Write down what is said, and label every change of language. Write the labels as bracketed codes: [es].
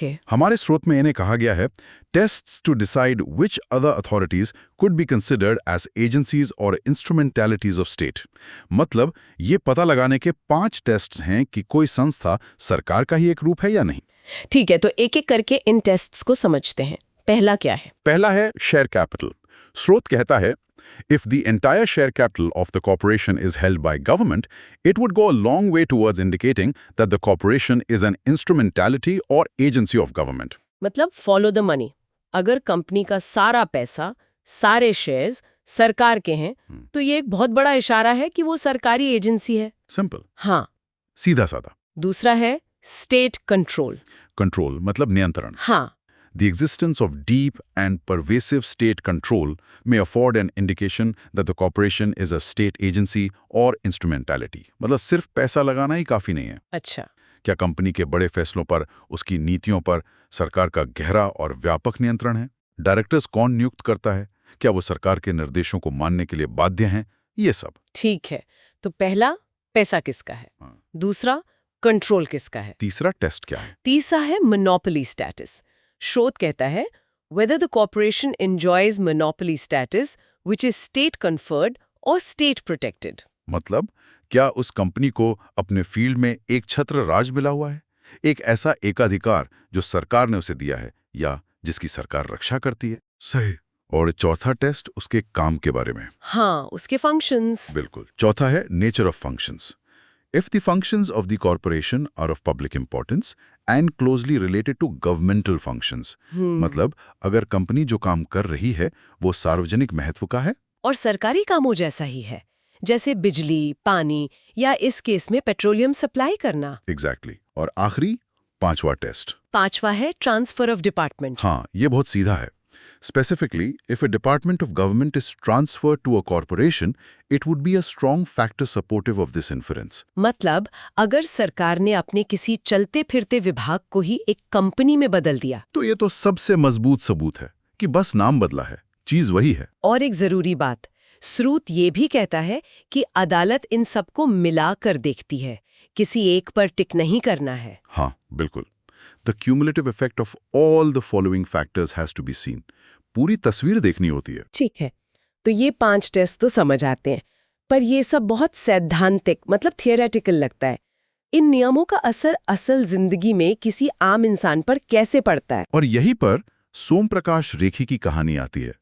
[hi] हमारे स्रोत में इन्हें कहा गया है, [en] Tests to decide which other authorities could be considered as agencies और instrumentalities of state. [hi] मतलब ये पता लगाने के 5 टेस्ट्स हैं कि कोई संस्था सरकार का ही एक रूप है या नहीं। ठीक है, तो एक एक करके इन टेस्ट्स को समझते हैं। पहला क्या है? पहला है शेयर कैपिटल। स्रोत कहता है, [en] if the entire share capital of the corporation is held by government, it would go a long way towards indicating that the corporation is an instrumentality or agency of government. मतलब follow the money. [hi] अगर company का सारा पैसा, सारे shares सरकार के हैं, तो ये एक बहुत बड़ा इशारा है कि वो सरकारी एजेंसी है। सिंपल। हाँ, सीधा साधा। दूसरा है स्टेट कंट्रोल। कंट्रोल मतलब नियंत्रण। हाँ, [en] The existence of deep and pervasive state control may afford an indication that the corporation is a state agency or instrumentality. [hi] मतलब सिर्फ पैसा लगाना ही काफी नहीं है। अच्छा, क्या कंपनी के बड़े फैसलों पर, उसकी नीतियों पर सरकार का गहरा और व्यापक नियंत्रण है? डायरेक्टर्स कौन नियुक्त करता है? क्या वो सरकार के निर्देशों को मानने के लिए बाध्य हैं? ये सब। ठीक है। तो पहला, पैसा किसका है। दूसरा, कंट्रोल किसका है। तीसरा, टेस्ट क्या है। तीसरा है मोनोपोली स्टेटस। स्रोत कहता है, [en] whether the corporation enjoys monopoly status which is state conferred or state protected. [hi] मतलब क्या उस कंपनी को अपने फील्ड में एक छत्र राज मिला हुआ है, एक ऐसा एकाधिकार जो सरकार ने उसे दिया है या जिसकी सरकार रक्षा करती है। सही। और चौथा टेस्ट उसके काम के बारे में। हाँ, उसके फंक्शंस। बिल्कुल। चौथा है nature of functions. [en] If the functions of the corporation are of public importance and closely related to governmental functions, [hi] मतलब अगर कंपनी जो काम कर रही है वो सार्वजनिक महत्व का है और सरकारी कामों जैसा ही है, जैसे बिजली, पानी या इस केस में पेट्रोलियम सप्लाई करना। एग्जैक्टली। और आखिरी, पांचवा टेस्ट। पांचवा है ट्रांसफर ऑफ डिपार्टमेंट। हाँ, ये बहुत सीधा है। [en] Specifically, if a department of government is transferred to a corporation, it would be a strong factor supportive of this inference. [hi] मतलब अगर सरकार ने अपने किसी चलते फिरते विभाग को ही एक कंपनी में बदल दिया, तो ये तो सबसे मजबूत सबूत है कि बस नाम बदला है, चीज वही है। और एक जरूरी बात, स्रोत ये भी कहता है कि अदालत इन सबको मिलाकर देखती है, किसी एक पर टिक नहीं करना है। हाँ, बिल्कुल। [en] The cumulative effect of all the following factors has to be seen. [hi] पूरी तस्वीर देखनी होती है। ठीक है, तो ये 5 टेस्ट तो समझ आते हैं, पर ये सब बहुत सैद्धांतिक मतलब थियोरेटिकल लगता है। इन नियमों का असर असल जिंदगी में किसी आम इंसान पर कैसे पड़ता है? और यहीं पर सोम प्रकाश रेखी की कहानी आती है।